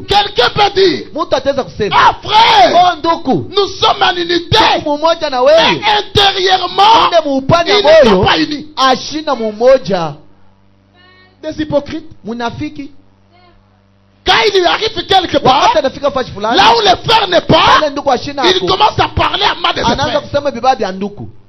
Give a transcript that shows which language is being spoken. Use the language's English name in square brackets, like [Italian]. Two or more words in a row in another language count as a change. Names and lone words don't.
[French] Quelqu'un peut dire, [Swahili] mtu ataweza kusema, [French] ah frère, [Swahili] ndugu, [French] nous sommes en unité. [Swahili] Umoja na wewe. [French] Mais intérieurement, ils ne sont pas unis. [Swahili] Ashina mumoja. [French] Des hypocrites. [Swahili] Munafiki. [French] Quand il arrive quelque part, là où le frère n'est pas, il commence à parler à mal de ses frères.